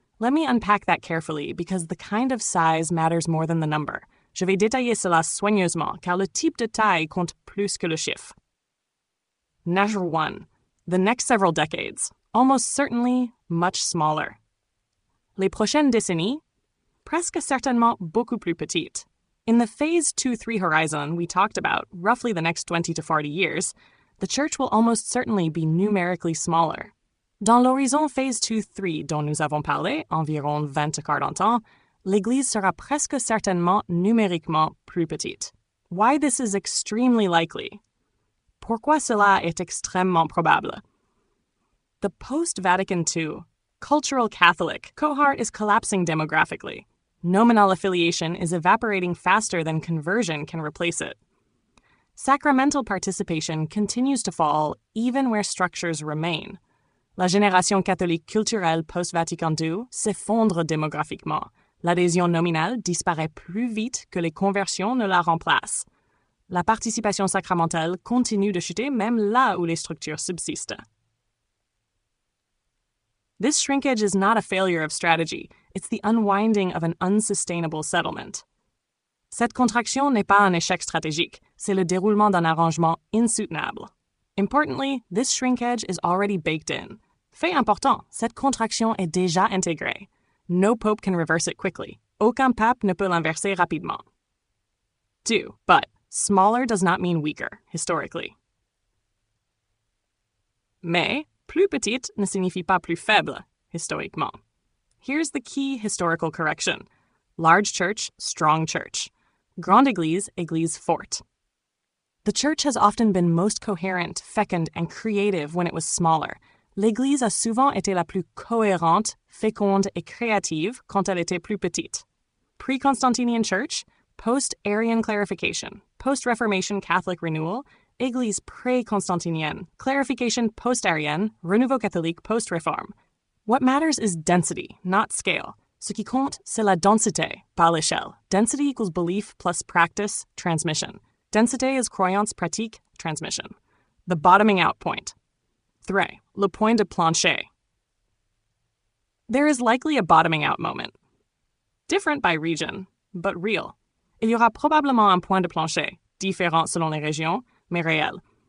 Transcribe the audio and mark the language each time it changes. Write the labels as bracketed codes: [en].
[en] Let me unpack that carefully because the kind of size matters more than the number. [fr] Je vais détailler cela soigneusement car le type de taille compte plus que le chiffre. [en] Measure 1. The next several decades, almost certainly much smaller. [fr] Les prochaines décennies, presque certainement beaucoup plus petites. [en] In the Phase 2-3 horizon we talked about, roughly the next 20 to 40 years, the church will almost certainly be numerically smaller. [fr] Dans l'horizon Phase 2-3 dont nous avons parlé, environ 20 à 40 ans, l'Église sera presque certainement numériquement plus petite. [en] Why this is extremely likely? [fr] Pourquoi cela est extrêmement probable? [en] The post-Vatican II, cultural Catholic cohort is collapsing demographically. Nominal affiliation is evaporating faster than conversion can replace it. Sacramental participation continues to fall even where structures remain. [fr] La génération catholique culturelle post-Vatican II s'effondre démographiquement. L'adhésion nominale disparaît plus vite que les conversions ne la remplacent. La participation sacramentelle continue de chuter même là où les structures subsistent. [en] This shrinkage is not a failure of strategy. It's the unwinding of an unsustainable settlement. [fr] Cette contraction n'est pas un échec stratégique, c'est le déroulement d'un arrangement insoutenable. [en] Importantly, this shrinkage is already baked in. [fr] Fait important, cette contraction est déjà intégrée. [en] No pope can reverse it quickly. [fr] Aucun pape ne peut l'inverser rapidement. [en] 2. But smaller does not mean weaker, historically. [fr] Mais plus petite ne signifie pas plus faible, historiquement. [en] Here's the key historical correction. Large church, strong church. [fr] Grande église, église forte. [en] The church has often been most coherent, fecund, and creative when it was smaller. [fr] L'église a souvent été la plus cohérente, féconde, et créative quand elle était plus petite. [en] Pre-Constantinian church, post-Arian clarification, post-Reformation Catholic renewal, [fr] église pré-Constantinienne, clarification post-Arienne, renouveau catholique post-Réforme. [en] What matters is density, not scale. [fr] Ce qui compte, c'est la densité, pas l'échelle. [en] Density equals belief plus practice, transmission. [fr] Densité is croyance, pratique, transmission. [en] The bottoming out point. 3. [fr] Le point de plancher. [en] There is likely a bottoming out moment. Different by region, but real. [fr] Il y aura probablement un point de plancher, différent selon les régions, mais réel.